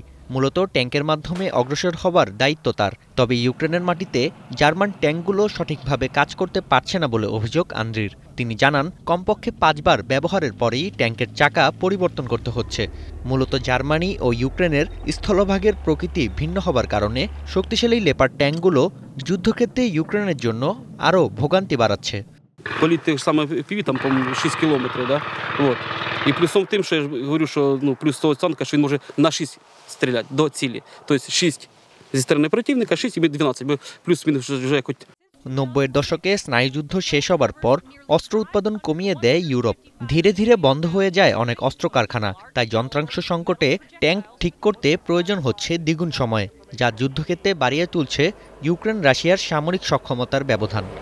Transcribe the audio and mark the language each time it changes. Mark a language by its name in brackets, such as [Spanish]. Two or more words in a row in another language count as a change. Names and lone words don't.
[Bangla] মূলত ট্যাঙ্কের মাধ্যমে অগ্রসর হবার দায়িত্ব তার। তবে ইউক্রেনের মাটিতে জার্মান ট্যাঙ্কগুলো সঠিকভাবে কাজ করতে পারছে না বলে অভিযোগ আন্দ্রির। তিনি জানান, কমপক্ষে ৫ বার ব্যবহারের পরেই ট্যাঙ্কের চাকা পরিবর্তন করতে হচ্ছে। মূলত জার্মানি ও ইউক্রেনের স্থলভাগের প্রকৃতি ভিন্ন হবার কারণে শক্তিশালী লেপার্ড ট্যাঙ্কগুলো যুদ্ধক্ষেত্রে ইউক্রেনের জন্য আরও ভোগান্তি বাড়াচ্ছে। [Ukrainian] Політ тих самих FPV, там, по-моєму, 6 кілометрів, да? Вот. І плюсом тим, що я говорю, що плюс того танка, що він може на 6 стріляти до цілі. Тобто 6 зі сторони противника, 6 і 12, бо плюс-мінус вже якось. [Bangla] ৯০-এর দশকে স্নায়ুযুদ্ধ শেষ হবার পর অস্ত্র উৎপাদন কমিয়ে দেয় ইউরোপ। ধীরে ধীরে বন্ধ হয়ে যায় অনেক অস্ত্র কারখানা। তাই যন্ত্রাংশ সংকটে ট্যাঙ্ক ঠিক করতে প্রয়োজন হচ্ছে দ্বিগুণ সময়, যা যুদ্ধক্ষেত্রে বাড়িয়ে তুলছে ইউক্রেন রাশিয়ার সামরিক সক্ষমতার ব্যবধান।